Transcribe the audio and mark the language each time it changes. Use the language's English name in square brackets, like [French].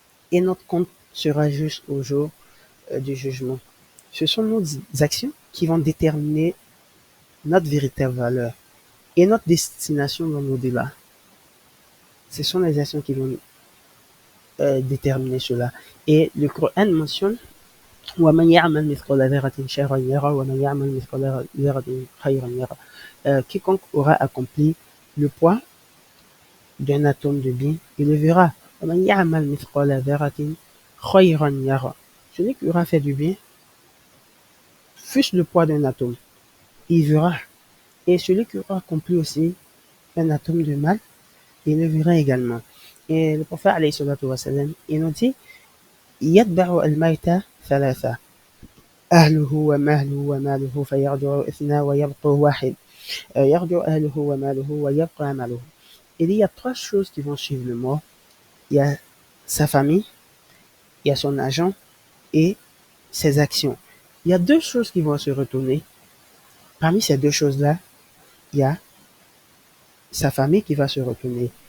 [French] Et notre compte sera juste au jour du jugement. Ce sont nos actions qui vont déterminer notre véritable valeur et notre destination dans l'au-delà. Ce sont les actions qui vont déterminer cela. Et le Coran mentionne [Arabic] وَمَنْ يَعْمَلْ مِثْقَالَ ذَرَّةٍ شَرًّا يَرَهُ وَمَنْ يَعْمَلْ مِثْقَالَ ذَرَّةٍ خَيْرًا يَرَهُ. [French] Quiconque aura accompli le poids d'un atome de bien, il le verra. [Arabic] وَمَنْ يَعْمَلْ مِثْقَالَ ذَرَّةٍ خَيْرًا يَرَهُ. [French] Celui qui aura fait du bien, fût-ce le poids d'un atome, il verra. Et celui qui aura accompli aussi un atome de mal, il le verra également. Et le prophète alayhi salatu wa salam, il nous dit [Arabic] يتبع الميت ثلاثة أهله وماله وماله فيرجع اثنان ويبقى واحد يرجع أهله وماله ويبقى عمله. [French] Il y a trois choses qui vont suivre le mort. Il y a sa famille, il y a son argent et ses actions. Il y a deux choses qui vont se retourner. Parmi ces deux choses-là, il y a sa famille qui va se retourner.